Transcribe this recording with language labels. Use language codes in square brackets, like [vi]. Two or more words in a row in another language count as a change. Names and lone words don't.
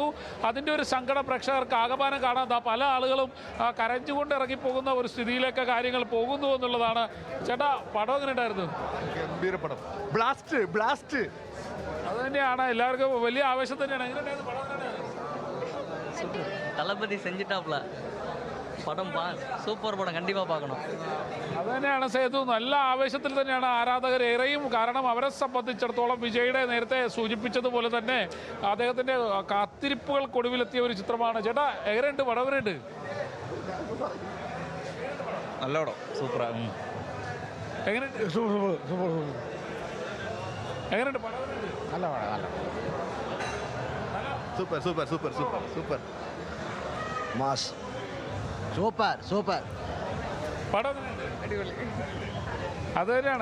[ml] അതിൻ്റെ ഒരു സങ്കടം പ്രേക്ഷകർക്ക് ആകമാനം കാണാം. പല ആളുകളും കരഞ്ഞുകൊണ്ട് ഇറങ്ങിപ്പോകുന്ന ഒരു സ്ഥിതിയിലേക്ക് കാര്യങ്ങൾ പോകുന്നു എന്നുള്ളതാണ്. ചേട്ടാ, പടം എങ്ങനെ ഉണ്ടായിരുന്നു? ഗംഭീരപടം, ബ്ലാസ്റ്റ്. അത് തന്നെയാണ്, എല്ലാവർക്കും വലിയ ആവേശം തന്നെയാണ്. എങ്ങനെയുണ്ടായിരുന്നു പടം? [ta] தளபதி செஞ்சுட்டாப்ல. படம் சூப்பர் படம் கண்டிப்பாக பார்க்கணும். [ml] അത് തന്നെയാണ് സേതു, നല്ല ആവേശത്തിൽ തന്നെയാണ് ആരാധകർ ഏറെയും. കാരണം അവരെ സംബന്ധിച്ചിടത്തോളം വിജയുടെ നേരത്തെ സൂചിപ്പിച്ചതുപോലെ തന്നെ അദ്ദേഹത്തിന്റെ കാത്തിരിപ്പുകൾക്കൊടുവിലെത്തിയ ഒരു ചിത്രമാണ്. ചേട്ടാ എങ്ങനെയുണ്ട് പടം? എങ്ങനെയുണ്ട്? [ta] நல்ல படம் சூப்பராக. [ml] എങ്ങനെയുണ്ട്? എങ്ങനെയുണ്ട് പടം? നല്ല പടം, നല്ല സൂപ്പർ സൂപ്പർ സൂപ്പർ സൂപ്പർ സൂപ്പർ മാസ് സൂപ്പർ സൂപ്പർ പടം അടിപൊളി. അത് തന്നെയാണ്.